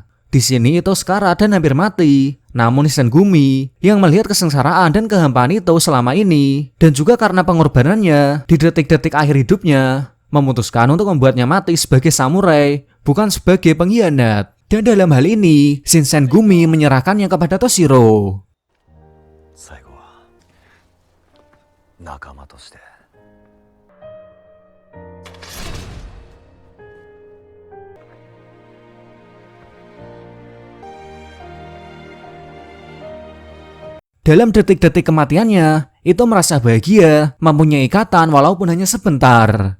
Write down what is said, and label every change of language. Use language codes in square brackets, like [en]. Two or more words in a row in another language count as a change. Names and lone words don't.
[id] Di sini Ito sekarat dan hampir mati. Namun Hisengumi yang melihat kesengsaraan dan kehampaan Ito selama ini dan juga karena pengorbanannya di detik-detik akhir hidupnya, memutuskan untuk membuatnya mati sebagai samurai, bukan sebagai pengkhianat. Dan dalam hal ini, Shinsengumi menyerahkannya kepada Toshiro. [ja] 最後は仲間として。 [id] Dalam detik-detik kematiannya, Ito merasa bahagia, mempunyai ikatan walaupun hanya sebentar.